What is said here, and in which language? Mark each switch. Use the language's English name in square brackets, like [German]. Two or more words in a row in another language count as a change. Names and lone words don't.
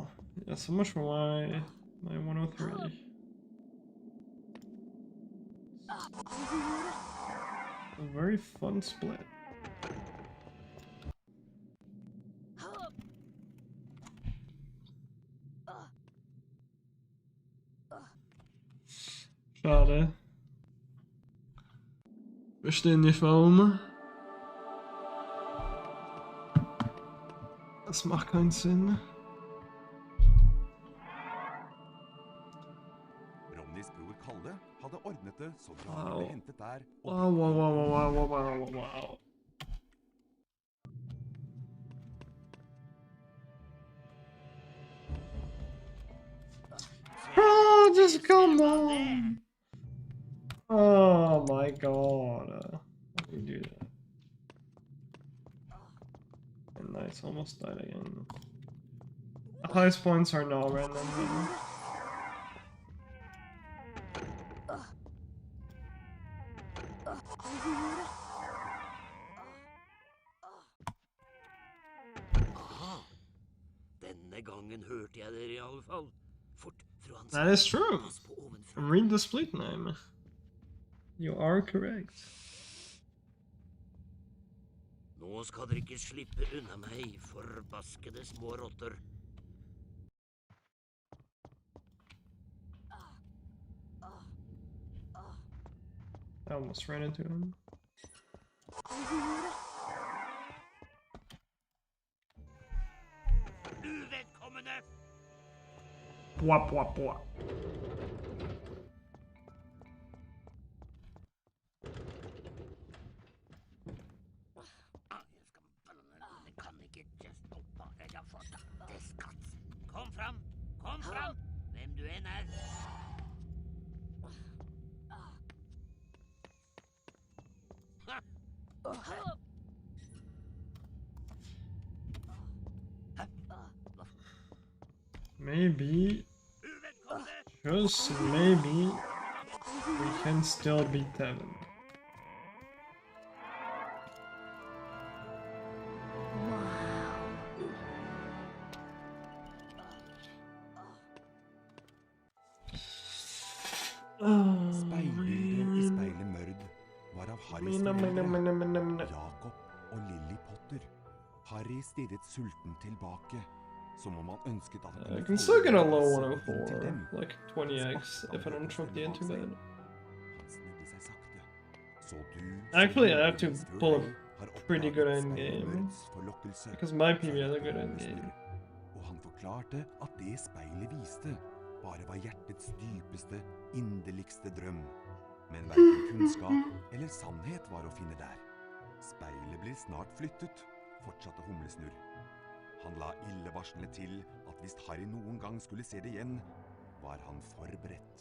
[English] Yeah, so much for my 103. A very fun split. [German] Schade. Verstehe nicht warum. Das macht keinen Sinn. [Norwegian] Ronnys bror Kalle hadde ordnet det så Bjarne [English] Wow. [Norwegian] ble hentet der. Og [English] Wow. Oh, just come on! Oh my god. How do you do that? And nice, almost died again. The highest points are not random. Aha. [Norwegian] Denne gangen hørte jeg dere i alle fall. Fort, fru Hansen. [English] That is true. [Norwegian] Pass på ovenfra. [English] Read the split name. You are correct. [Norwegian] Nå skal dere ikke slippe unna meg, forbaskede små rotter. [English] I almost ran into him. [Norwegian] Uvedkommende! Wap. Jeg kan ikke just bare jeg har fått det skatt. Kom fram, hvem du enn er. [English] Maybe, just maybe, we can still beat Tevin. [Norwegian] Speilbildet i speilet Mørd var av Harrys foreldre, Jakob og Lily Potter. Harry stirret sulten tilbake, som om han ønsket at han [English] I can still get a low [Norwegian] kunne se inn til [English] 104, [Norwegian] dem. [English] like 20x if I don't choke the into bed. [Norwegian] Han snudde seg sakte. Så du, [English] Actually, I [Norwegian] som [English] have to [Norwegian] visste før [English] pull a [Norwegian] deg, har [English] pretty [Norwegian] oppdaget [English] good [Norwegian] speilet [English] endgame, [Norwegian] Mørds forlokkelse [English] because my [Norwegian] og [English] PB has a [Norwegian] satte [English] good [Norwegian] på [English] endgame. [Norwegian] snurr. Og han forklarte at det speilet viste bare var hjertets dypeste, inderligste drøm. Men hverken kunnskap eller sannhet var å finne der. Speilet blir snart flyttet, fortsatte Humlesnurr. Han la illevarslende til at hvis Harry noen gang skulle se det igjen, var han forberedt.